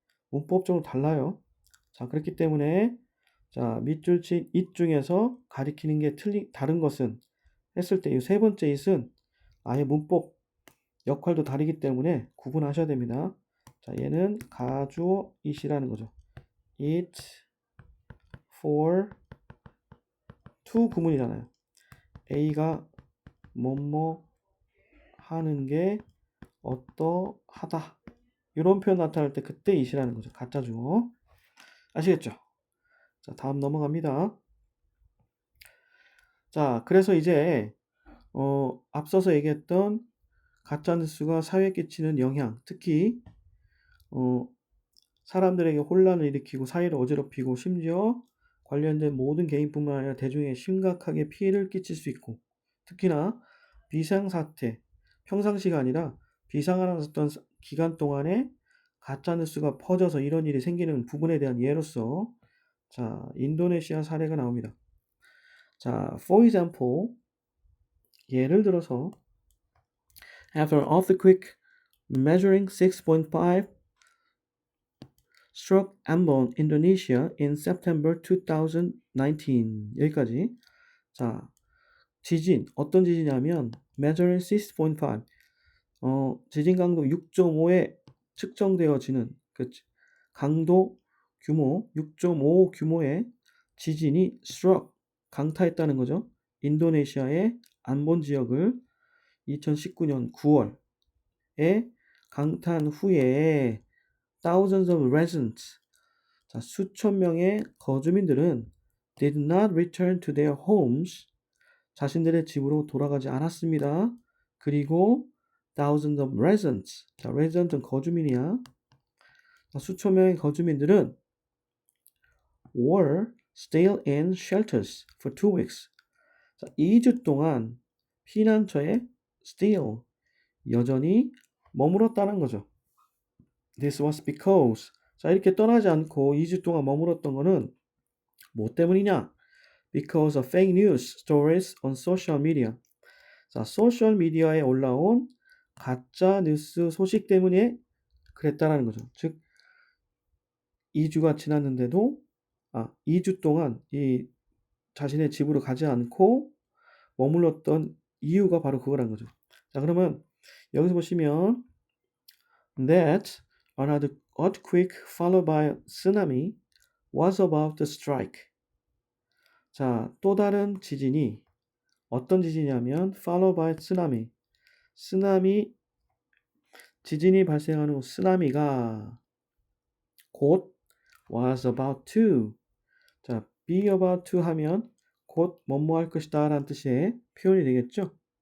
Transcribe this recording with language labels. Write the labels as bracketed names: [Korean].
[Korean] 문법적으로 달라요. 자, 그렇기 때문에 자, 밑줄 친 it 중에서 가리키는 게 다른 것은 했을 때 이 세 번째 it은 아예 문법 역할도 다르기 때문에 구분하셔야 됩니다. 자, 얘는 가주어 it이라는 거죠. it for to 구문이잖아요. A가 뭐뭐 하는 게 어떠하다. 이런 표현 나타날 때 그때 it이라는 거죠. 가짜 주어. 아시겠죠? 자, 다음 넘어갑니다. 자, 그래서 이제 앞서서 얘기했던 가짜뉴스가 사회에 끼치는 영향, 특히 어, 사람들에게 혼란을 일으키고 사회를 어지럽히고 심지어 관련된 모든 개인뿐만 아니라 대중에 심각하게 피해를 끼칠 수 있고 특히나 비상사태, 평상시가 아니라 비상하던 기간 동안에 가짜뉴스가 퍼져서 이런 일이 생기는 부분에 대한 예로서 자, 인도네시아 사례가 나옵니다. [English] 자, for example, [Korean] 예를 들어서 [English] after an earthquake measuring 6.5 struck Ambon, Indonesia in September 2019. [Korean] 여기까지. 자, 지진. 어떤 지진이냐면 [English] measuring 6.5. [Korean] 지진 강도 6.5에 측정되어지는 그 강도 규모 6.5 규모의 지진이 struck 강타했다는 거죠. 인도네시아의 안본 지역을 2019년 9월에 강타한 후에 [English] thousands of residents, [Korean] 자, 수천 명의 거주민들은 [English] did not return to their homes, [Korean] 자신들의 집으로 돌아가지 않았습니다. 그리고 [English] thousands of residents, [Korean] 자, resident은 거주민이야. [English] 자, [Korean] 수천 명의 거주민들은 [English] were still in shelters for 2 weeks. [Korean] 자, 2주 동안 피난처에 still, 여전히 머물었다는 거죠. [English] This was because, [Korean] 자, 이렇게 떠나지 않고 2주 동안 머물었던 거는 뭐 때문이냐? [English] Because of fake news stories on social media. [Korean] 자, 소셜 미디어에 올라온 가짜 뉴스 소식 때문에 그랬다라는 거죠. 즉 2주가 지났는데도 2주 동안 이 자신의 집으로 가지 않고 머물렀던 이유가 바로 그거란 거죠. [English] 자, [Korean] 그러면 여기서 보시면 [English] that another earthquake followed by tsunami was about to strike. [Korean] 자, 또 다른 지진이 어떤 지진이냐면 [English] followed by tsunami. [Korean] 쓰나미 지진이 발생한 후 쓰나미가 곧 [English] was about to. [Korean] 자, be about to 하면 곧 뭐뭐 할 것이다 라는 뜻의 표현이 되겠죠.